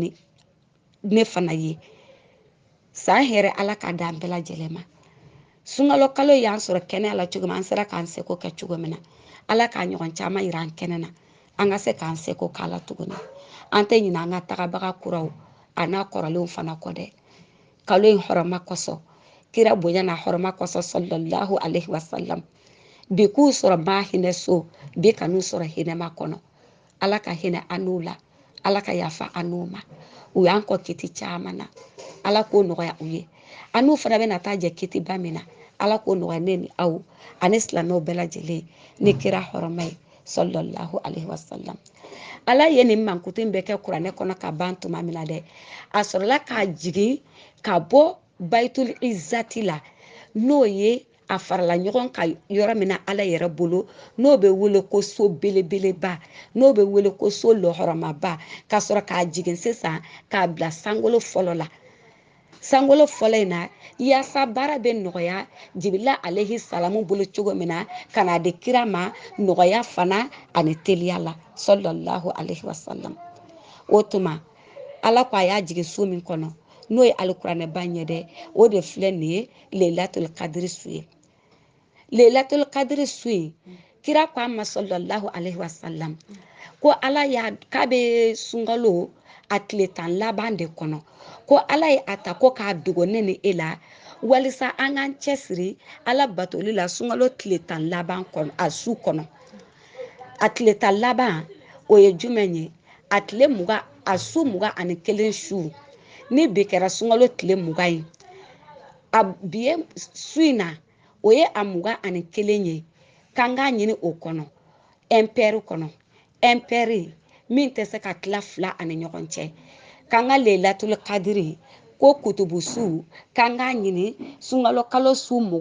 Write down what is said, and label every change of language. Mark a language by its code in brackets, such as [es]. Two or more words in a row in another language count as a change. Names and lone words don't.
[bm] ne fana ye san hɛrɛ ala ka dan bɛɛ lajɛlen ma sunkalo kalo y'an sɔrɔ kɛnɛ la cogo min an sera k'an seko kɛ cogo min na ala k'a ɲɔgɔn caman yira an kɛnɛ na an ka se k'an seko k'ala tuguni an tɛ ɲinɛ an ka tagabaga kuraw a n'a kɔrɔlenw fana kɔ dɛ kalo in hɔrɔma kosɔn kira bonya n'a hɔrɔma kosɔn [ar] صلى الله عليه وسلم [bm] bi k'u sɔrɔ ba hinɛ so bi ka n'u sɔrɔ hinɛma kɔnɔ ala ka hinɛ an n'u la ala ka yafa an n'u ma u y'an kɔ kiti caman na ala k'o nɔgɔya u ye an n'u fana bɛna taa jɛ kitiba min na ala k'o nɔgɔya ne ni aw ani silamɛw bɛɛ lajɛlen ni kira hɔrɔma ye [ar] صلى الله عليه وسلم [bm] ala ye nin mankutu bɛɛ kɛ kuranɛ kɔnɔ ka ban tuma min na dɛ a sɔrɔla k'a jigin ka bɔ [ar] بيت العزة [bm] la n'o ye a farala ɲɔgɔn ka yɔrɔ min na ala yɛrɛ bolo n'o bɛ wele ko so belebeleba n'o bɛ wele ko so lɔhɔrɔmaba ka sɔrɔ k'a jigin sisan k'a bila sankolo fɔlɔ la sankolo fɔlɔ in na yaasa baara bɛ nɔgɔya jibila alehi salamu bolo cogo min na ka na di kira ma nɔgɔya fana ani teliya la [ar] صلى الله عليه وسلم [bm] o tuma ala ko a y'a jigin so min kɔnɔ n'o ye alikuranɛba ɲɛ dɛ o de filɛ nin ye leilatul kadiri su ye leilatul kadiri su in kira ko a ma [ar] صلى الله عليه وسلم [bm] ko ala y'a k'a bɛ sunkalo a tile 10 laban de kɔnɔ ko ala ye a ta ko k'a dogo ne ni e la walisa an k'an cɛsiri ala batoli la sunkalo tile 10 laban kɔnɔ a su kɔnɔ a tile 10 laban o ye jumɛn ye a tile 20 a su 21 su ni bi kɛra sunkalo tile 20 ye a bi ye su in na o ye a 21 ye k'an k'a ɲini o kɔnɔ ɛmpɛri kɔnɔ ɛmpɛri min tɛ se ka tila 2 ani ɲɔgɔn cɛ k'an ka leilatul kadiri ko kutubu su k'an k'a ɲini sunkalo kalo su